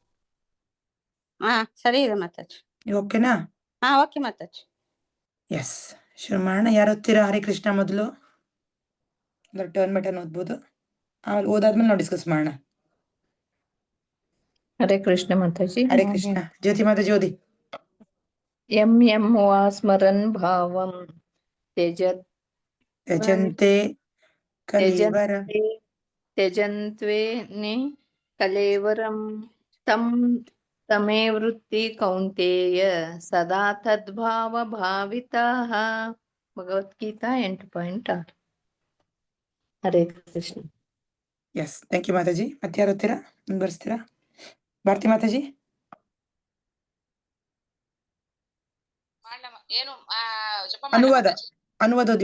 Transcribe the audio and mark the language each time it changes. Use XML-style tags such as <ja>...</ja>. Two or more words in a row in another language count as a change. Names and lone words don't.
<kn>ಸರಿ ಇದೆ ಮಾತಾಜಿ. ಓಕೆನಾ? ಓಕೆ ಮಾತಾಜಿ. ಎಸ್, ಶುರು ಮಾಡೋಣ. ಯಾರು ಓದ್ತೀರಾ? ಹರೇ ಕೃಷ್ಣ ಮೊದಲು</kn> <en>turn button</en> <kn>ಓದ್ಬೋದು, ಆಮೇಲೆ ಓದಾದ್ಮೇಲೆ ನಾವು ಡಿಸ್ಕಸ್ ಮಾಡೋಣ. ಹರೇ ಕೃಷ್ಣ ಮಾತಾಜಿ. ಹರೇ ಕೃಷ್ಣ. ಜ್ಯೋತಿ ಮಾತಾಜಿ ಓದಿ.</kn> <sa>ಯಂ ಯಂ ವಾ ಸ್ಮರನ್ ಭಾವಂ ತ್ಯಜಂತೆ ಕಲೇವರಂ ತ್ಯಜಂತ್ವೇನೆ ಕಲೇವರಂ ತಂ ತಮೇ ವೃತ್ತಿ ಕೌಂತೇಯ ಸದಾ ತದ್ಭಾವ ಭಾವಿತಾಃ.</sa> <kn>ಭಗವದ್ಗೀತಾ 8.6. ಹರೇ ಕೃಷ್ಣ.</kn> <en>yes, thank you</en> <kn>ಮಾತಾಜಿ. ಮತ್ತೆ ಯಾರು ಓದ್ತೀರಾ? ಬರ್ಸ್ತೀರಾ? ಭಾರತಿ ಮಾತಾಜಿ. ಅನುವಾದ ಓದಿ</kn>